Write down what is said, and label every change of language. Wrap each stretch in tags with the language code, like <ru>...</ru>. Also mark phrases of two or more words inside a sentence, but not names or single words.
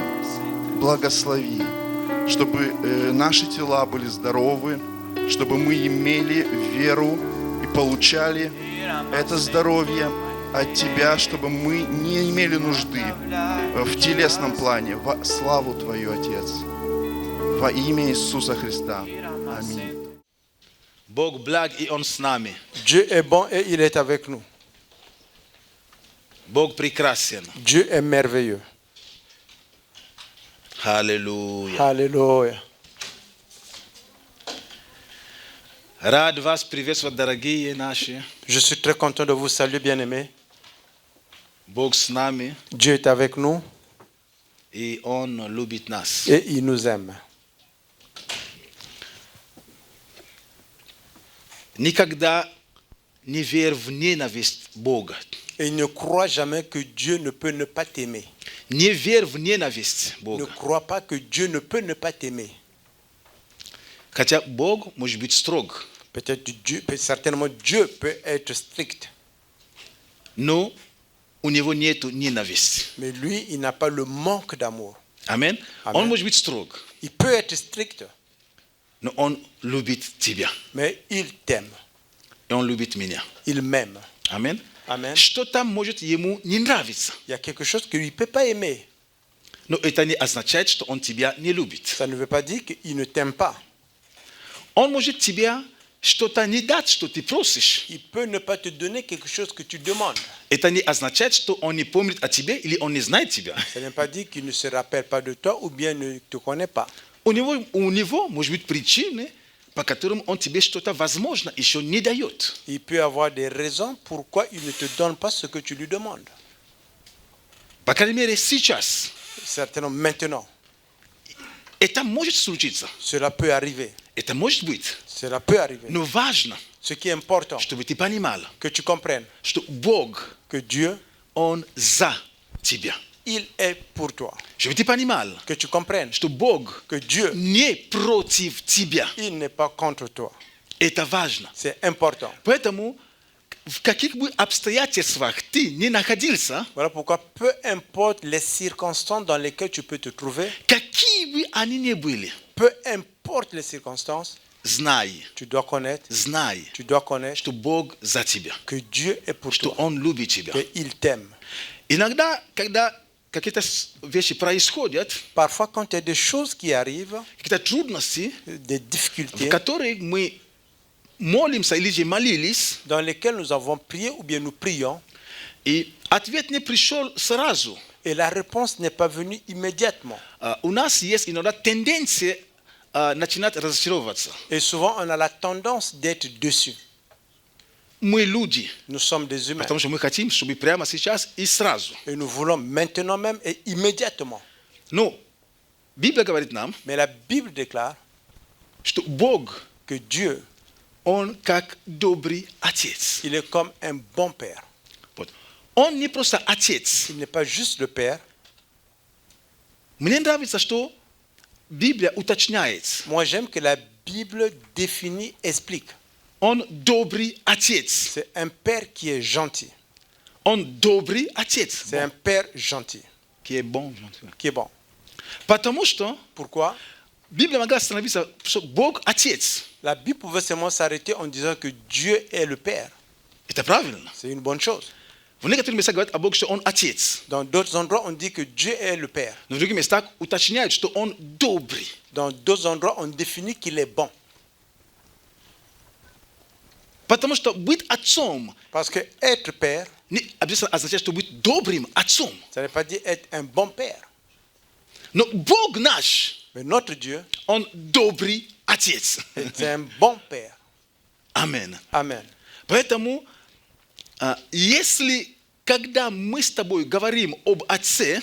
<ru>Благослови, чтобы наши тела были здоровы, чтобы мы имели веру и получали это здоровье от Тебя, чтобы мы не имели нужды в телесном плане, во славу Твою, Отец. Во имя Иисуса Христа. Аминь. Бог благ, и Он с нами.</ru> <fr>Dieu est bon et il est avec nous.</fr> <ru>Бог прекрасен.</ru> <fr>Dieu est merveilleux.</fr> <ru>Аллилуйя.</ru> <fr>Alléluia.</fr> <ru>Рад вас приветствовать, дорогие наши.</ru> <fr>Je suis très content de vous saluer, bien-aimés.</fr> <ru>Бог с нами,</ru> <fr>Dieu est avec nous</fr> <ru>и Он любит нас.</ru> <fr>et il nous aime.</fr> <ru>Никогда не верь в ненависть Бога.</ru> <fr>Et ne crois jamais que Dieu ne peut ne pas t'aimer.</fr> <ru>Не верь в ненависть</ru> <fr>Ne</fr> <ru>Бога.</ru> <fr>crois pas que Dieu ne peut ne pas t'aimer.</fr> <ru>Хотя Бог может быть строг,</ru> <fr>Peut-être Dieu, certainement Dieu peut être strict,</fr> <ru>но у Него нет ненависти.</ru> <fr>mais lui, il n'a pas le manque d'amour.</fr> <ru>Аминь.</ru> <fr>Amen.</fr> <ru>Он может быть строг,</ru> <fr>Il peut être strict,</fr> <ru>но Он любит тебя.</ru> <fr>mais il t'aime.</fr> <ru>И Он любит меня.</ru> <fr>Il m'aime.</fr> <ru>Аминь.</ru> <fr>Amen.</fr> <ru>Что-то может Ему не нравиться.</ru> <fr>Il y a quelque chose qu'il ne peut pas aimer.</fr> <ru>Но это не означает, что Он тебя не любит.</ru> <fr>Ça ne veut pas dire qu'il ne t'aime pas.</fr> <ru>Он может тебя что-то не дать, что ты просишь.</ru> <fr>Il peut ne pas te donner quelque chose que tu demandes.</fr> <ru>Это не означает, что Он не помнит о тебе или Он не знает тебя.</ru> <fr>Ça ne veut pas dire qu'il ne se rappelle pas de toi ou bien ne te connaît pas.</fr> <ru>У него может быть причины, по которым Он тебе что-то, возможно, еще не дает.</ru> <fr>Il peut avoir des raisons pourquoi il ne te donne pas ce que tu lui demandes.</fr> <ru>По крайней мере, сейчас.</ru> <fr>Certainement maintenant.</fr> <ru>Это может случиться.</ru> <fr>Cela peut arriver.</fr> <ru>Это может быть.</ru> <fr>Cela peut arriver.</fr> <ru>Но важно,</ru> <fr>Ce qui est important,</fr> <ru>что ты понимал,</ru> <fr>que tu comprennes</fr> <ru>что Бог,</ru> <fr>que Dieu,</fr> <ru>Он за тебя.</ru> <fr>il est pour toi.</fr> <ru>Чтобы ты понимал,</ru> <fr>Que tu comprennes</fr> <ru>что Бог</ru> <fr>que Dieu,</fr> <ru>не против тебя.</ru> <fr>il n'est pas contre toi.</fr> <ru>Это важно.</ru> <fr>C'est important.</fr> <ru>Поэтому в каких бы обстоятельствах ты не находился,</ru> <fr>Voilà pourquoi peu importe les circonstances dans lesquelles tu peux te trouver,</fr> <ru>какие бы они ни были,</ru> <fr>peu importe les circonstances,</fr> <ru>знай,</ru> <fr>tu dois connaître</fr> <ru>что Бог за тебя,</ru> <fr>que Dieu est pour</fr> <ru>что</ru> <fr>toi,</fr> <ru>Он любит тебя.</ru> <fr>qu'il t'aime.</fr> <ru>Иногда, когда какие-то вещи происходят,</ru> <fr>Parfois, quand il y a des choses qui arrivent,</fr> <ru>какие-то трудности,</ru> <fr>des</fr> <ru>в</ru> <fr>difficultés</fr> <ru>которых мы молимся или же молились,</ru> <fr>dans lesquelles nous avons prié ou bien nous prions,</fr> <ru>и ответ не пришел сразу,</ru> <fr>et la réponse n'est pas venue immédiatement.</fr> <ru>у нас есть иногда тенденция начинать разочаровываться.</ru> <fr>Et souvent, on a la tendance d'être dessus.</fr> <ru>Мы люди,</ru> <fr>Nous sommes des humains.</fr> <ru>потому что мы хотим, чтобы прямо сейчас и сразу.</ru> <fr>Et nous voulons maintenant même et immédiatement.</fr> <ru>Но Библия говорит нам,</ru> <fr>Mais la Bible déclare</fr> <ru>что Бог,</ru> <fr>que Dieu,</fr> <ru>Он как добрый Отец.</ru> <fr>il est comme un bon père.</fr> <ru>Вот. Он не просто Отец.</ru> <fr>Il n'est pas juste le père.</fr> <ru>Мне нравится, что Библия уточняет.</ru> <fr>Moi, j'aime que la Bible définit, explique.</fr> <ru>Он добрый Отец.</ru> <fr>C'est un père qui est gentil.</fr> <ru>Он добрый Отец.</ru> <fr>C'est un père gentil,</fr> <ru>Qui est bon.</ru> <fr>qui est bon.</fr> <ru>Потому что</ru> <fr>Pourquoi?</fr> <ru>Библия могла остановиться, что Бог Отец.</ru> <fr>La Bible pouvait seulement s'arrêter en disant que Dieu est le père.</fr> <ru>Это правильно.</ru> <fr>C'est une bonne chose.</fr> <ru>В некоторых местах говорят о Боге, что Он Отец.</ru> <fr>Dans d'autres endroits, on dit que Dieu est le père.</fr> <ru>Но в других местах уточняют, что Он добрый.</ru> <fr>Dans d'autres endroits, on définit qu'il est bon.</fr> <ru>Потому что быть отцом</ru> <fr>Parce que être père,</fr> <ru>не обязательно означает, что быть добрым отцом.</ru> <fr>ça ne veut pas dire être un bon père.</fr> <ru>Но Бог наш,</ru> <fr>Mais notre Dieu,</fr> <ru>Он добрый Отец.</ru> <fr>c'est un bon père.</fr> <ru>Амин.</ru> <fr>Amen.</fr> <ru>Поэтому, если, когда мы с тобой говорим об Отце,</ru>